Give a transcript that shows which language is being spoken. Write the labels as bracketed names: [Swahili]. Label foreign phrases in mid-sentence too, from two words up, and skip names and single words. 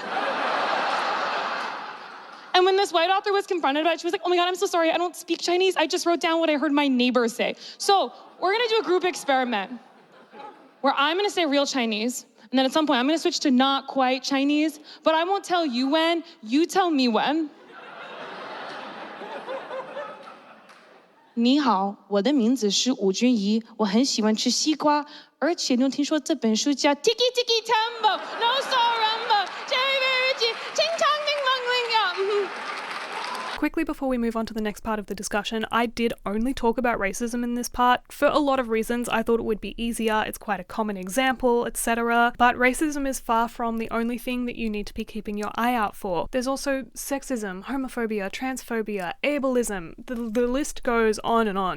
[English] And when this white author was confronted about it, she was like, oh my God, I'm so sorry, I don't speak Chinese. I just wrote down what I heard my neighbor say. So we're gonna do a group experiment where I'm gonna say real Chinese, and then at some point I'm gonna switch to not quite Chinese, but I won't tell you when, you tell me when. [Chinese] 你好，我的名字是吴君怡，我很喜欢吃西瓜，而且你有听说这本书叫 [English] Tiki Tiki Tembo, No Saw Rumbo, Cherry Berry Ruchi, Ching Chong Ding Dong Ling Ya. Quickly before we move on to the next part of the discussion, I did only talk about racism in this part. For a lot of reasons, I thought it would be easier, it's quite a common example, etc. But racism is far from the only thing that you need to be keeping your eye out for. There's also sexism, homophobia, transphobia, ableism, the list goes on and on.